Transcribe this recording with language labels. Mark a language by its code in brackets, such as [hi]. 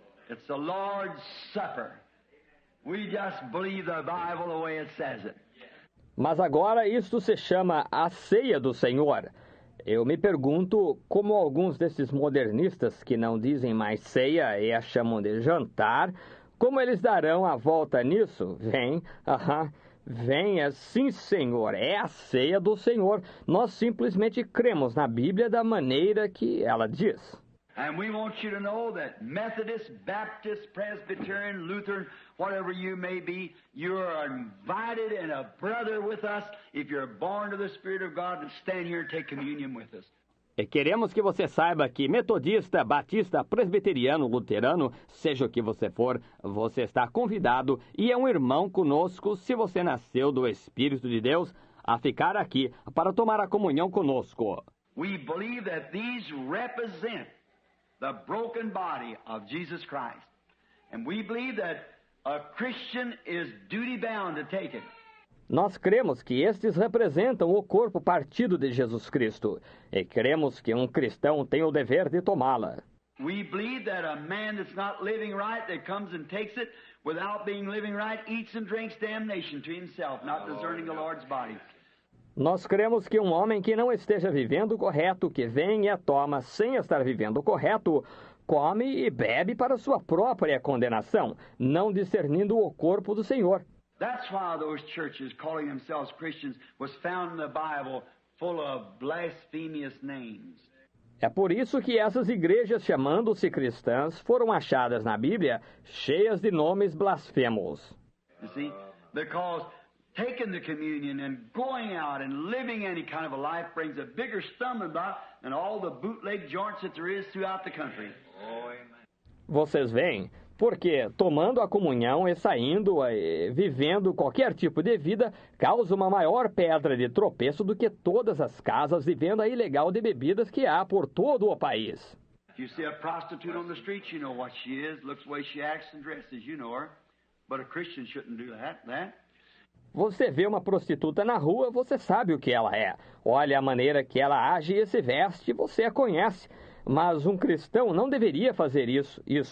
[en] It's the Lord's Supper. We just believe the Bible the way it says it. [pt] Mas agora isto se chama a ceia do Senhor. Eu me pergunto como alguns desses modernistas que não dizem mais ceia e a chamam de jantar, como eles darão a volta nisso? Venha, sim, Senhor, é a ceia do Senhor. Nós simplesmente cremos na Bíblia da maneira que ela diz. [en] And we want you to know that Methodist, Baptist, Presbyterian, Lutheran, whatever you may be, you are invited and a brother with us if you're born of the Spirit of God and stand here and take communion with us. [pt] E queremos que você saiba que metodista, batista, presbiteriano, luterano, seja o que você for, você está convidado e é um irmão conosco se você nasceu do Espírito de Deus a ficar aqui para tomar a comunhão conosco. [en] We believe that these represent the broken body of Jesus Christ. And we believe that a Christian is duty-bound to take it. [pt] Nós cremos que estes representam o corpo partido de Jesus Cristo. E cremos que um cristão tem o dever de tomá-la. [en] We believe that a man that's not living right, that comes and takes it, without being living right, eats and drinks damnation to himself, not discerning the Lord's body. [pt] Nós cremos que um homem que não esteja vivendo correto, que vem e a toma sem estar vivendo correto, come e bebe para sua própria condenação, não discernindo o corpo do Senhor. [en] That's why those churches calling themselves Christians was found in the Bible full of blasphemous names. [pt] É por isso que essas igrejas chamando-se cristãs foram achadas na Bíblia cheias de nomes blasfemos. [en] You see, because taking the communion and going out and living any kind of a life brings a bigger stumbling block than all the bootleg joints that there is throughout the country. [pt] Vocês veem, porque tomando a comunhão e saindo, vivendo qualquer tipo de vida, causa uma maior pedra de tropeço do que todas as casas de venda ilegal de bebidas que há por todo o país. [en] If you see a prostitute on the street, you know what she is, looks the way she acts and dresses, you know her. But a Christian shouldn't do that. [pt] Você vê uma prostituta na rua, você sabe o que ela é. Olha a maneira que ela age e se veste, você a conhece. Mas um cristão não deveria fazer isso.